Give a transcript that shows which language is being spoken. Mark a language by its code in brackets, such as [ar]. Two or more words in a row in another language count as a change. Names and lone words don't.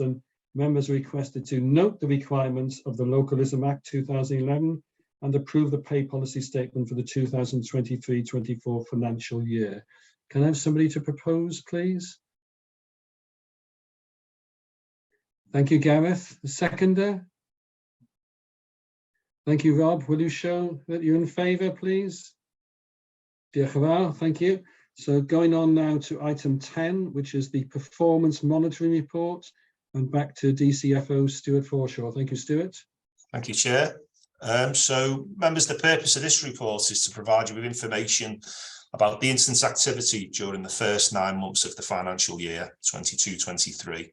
[en] And members are requested to note the requirements of the Localism Act 2011 and approve the pay policy statement for the 2023-24 financial year. Can I have somebody to propose, please? Thank you, Gareth. The seconder? Thank you, Rob. Will you show that you're in favour, please? [cy] Diolch yn fawr, [en] thank you. So going on now to item 10, which is the performance monitoring report, and back to DCFO Stuart Forshaw. Thank you, Stuart. Thank you, Chair. So, members, the purpose of this report is to provide you with information about the instance activity during the first 9 months of the financial year 22-23.